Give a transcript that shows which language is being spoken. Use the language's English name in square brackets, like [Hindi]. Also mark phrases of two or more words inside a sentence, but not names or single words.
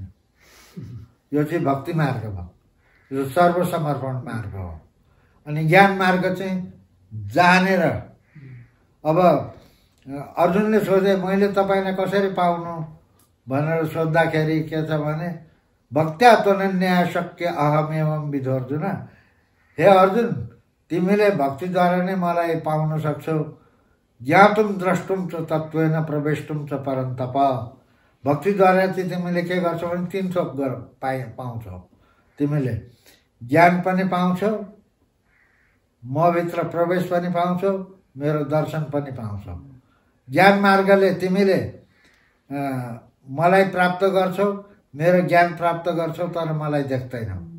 [Nepali] यो चाहिँ भक्ति मार्ग भयो, यो सर्वसमर्पण मार्ग हो। अनि ज्ञान मार्ग चाहिँ जानेर। अब अर्जुनले सोधे मैले तपाईँलाई कसरी पाउनु भनेर सोद्धाखेरि के छ भने [Sanskrit] भक्त्या त्वनन्या शक्य अहमेवं विधो अर्जुन। [Nepali] हे अर्जुन, तिमीले भक्तिद्वारा नै मलाई पाउन सक्छौ। [Sanskrit] ज्ञातुम द्रष्टुम च तत्त्वेन प्रवेष्टुम च परन्तप। [Nepali] भक्तिद्वारा चाहिँ तिमीले के गर्छौ भने 3 थोक पाउँछौ। तिमीले ज्ञान पनि पाउँछौ, मभित्र प्रवेश पनि पाउँछौ, मेरो दर्शन पनि पाउँछौ। ज्ञान मार्गले तिमीले मलाई प्राप्त गर्छौ, मेरो ज्ञान प्राप्त गर्छौ, तर मलाई देख्दैनौ।